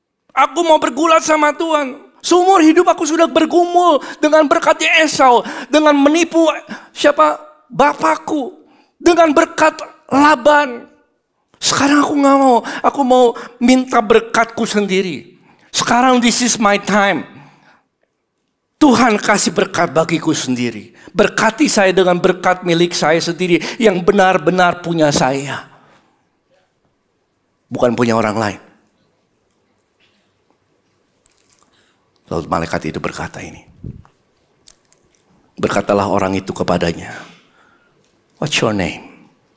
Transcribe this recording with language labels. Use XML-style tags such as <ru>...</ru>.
<id>Aku mau bergulat sama Tuhan. Seumur hidup aku sudah bergumul dengan berkatnya Esau, dengan menipu siapa? Bapakku, dengan berkat Laban. Sekarang aku enggak mau, aku mau minta berkatku sendiri. Sekarang</id> <en>this is my time.</en> <id>Tuhan kasih berkat bagiku sendiri. Berkati saya dengan berkat milik saya sendiri yang benar-benar punya saya. Bukan punya orang lain. Lalu malaikat itu berkata ini. Berkatalah orang itu kepadanya,</id> <en>"What's your name?"</en>